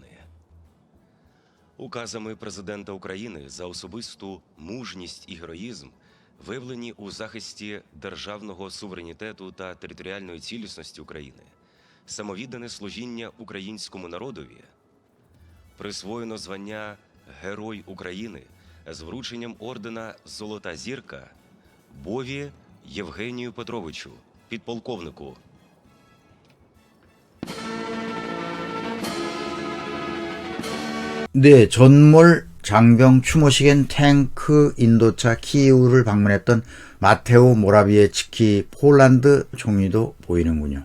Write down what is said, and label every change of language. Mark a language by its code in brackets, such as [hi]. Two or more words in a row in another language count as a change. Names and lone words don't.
[uk] Указами Президента України за особисту мужність і героїзм, виявлені у захисті державного суверенітету та територіальної цілісності України, самовіддане служіння українському народові, присвоєно звання Герой України з врученням ордена «Золота зірка» Бові Євгенію Петровичу, підполковнику. [ko] 네, 전몰 장병 추모식엔 탱크 인도차 키이우를 방문했던 마테오 모라비에츠키 폴란드 총리도 보이는군요.